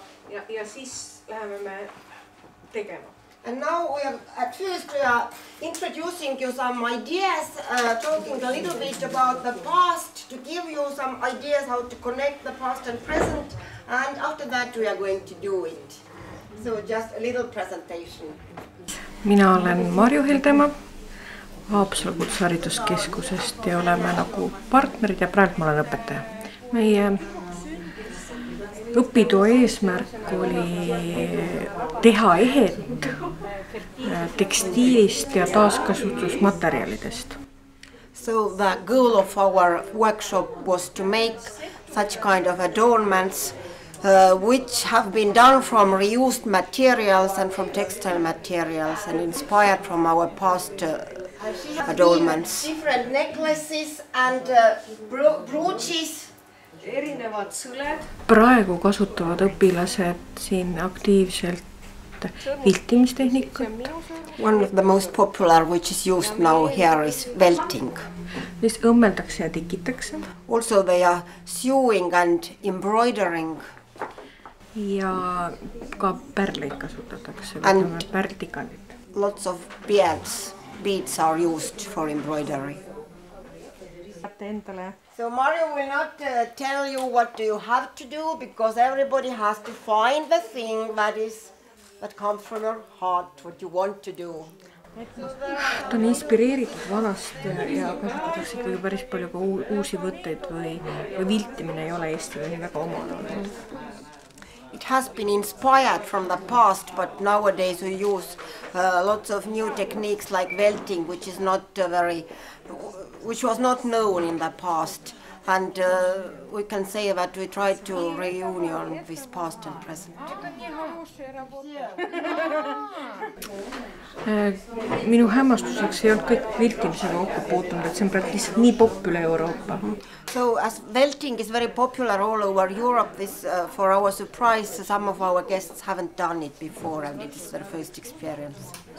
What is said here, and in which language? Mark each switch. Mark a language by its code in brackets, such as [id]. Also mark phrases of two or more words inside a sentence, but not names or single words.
[et] ja siis läheme me tegema. [en] And now at first we are introducing you some ideas, talking a little bit about the past, to give you some ideas how to connect the past and present, and after that we are going to do it. So just a little presentation. [et] Mina olen Marju Heldemaa Haapsalu Kutsehariduskeskusest ja oleme nagu partnerid ja praegu ma olen õpetaja. Meie õpitoa eesmärk oli teha ehet tekstiilist ja taaskasutusmaterjalidest. [en] So the goal of our workshop was to make such kind of adornments which have been done from reused materials and from textile materials and inspired from our past adornments. Different necklaces and brooches. [et] Erinevad sõled. Praegu kasutavad õpilased siin aktiivselt viltimistehnikat. [en] One of the most popular which is used now here is welting. [et] Siis õmmeldakse ja tikitakse. [en] Also they are sewing and embroidering. [et] Ja ka pärleid kasutatakse, pärltikandit. [en] Lots of beads are used for embroidery. So Marju will not tell you what do you have to do, because everybody has to find the thing that comes from your heart, what you want to do. [et] Ta on inspireeritud vanast ja kasutatakse ikkagi päris palju ka uusi võtteid või viltimine ei ole Eestile nii väga omadane. [en] It has been inspired from the past, but nowadays we use lots of new techniques like welting, which was not known in the past, and we can say that we try to reunion with past and present. [et] Minu hämmastuseks ei olnud kõik viltimisega kokku puutunud, et see on praegu lihtsalt nii popp üle Euroopa. [en] So as welting is very popular all over Europe, for our surprise, some of our guests haven't done it before and it is their first experience.